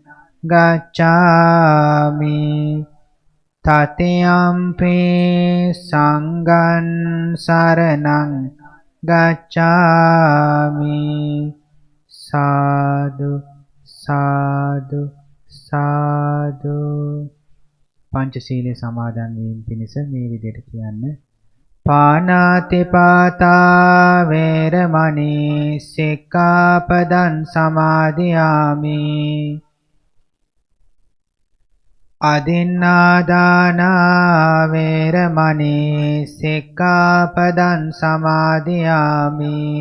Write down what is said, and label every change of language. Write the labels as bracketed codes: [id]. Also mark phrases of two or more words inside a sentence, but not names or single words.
[pi] ගච්ඡාමි တတိယံ පි සංඝං සරණං ගච්ඡාමි. සාදු සාදු සාදු. [si] පංචශීලයේ සමාදන් වීම පිණිස මේ විදිහට කියන්නේ. [pi] පාණාතිපාතා වේරමණී සික්ඛාපදං සමාදියාමි. අදින්නාදානා වේරමණී සික්ඛාපදං සමාදියාමි.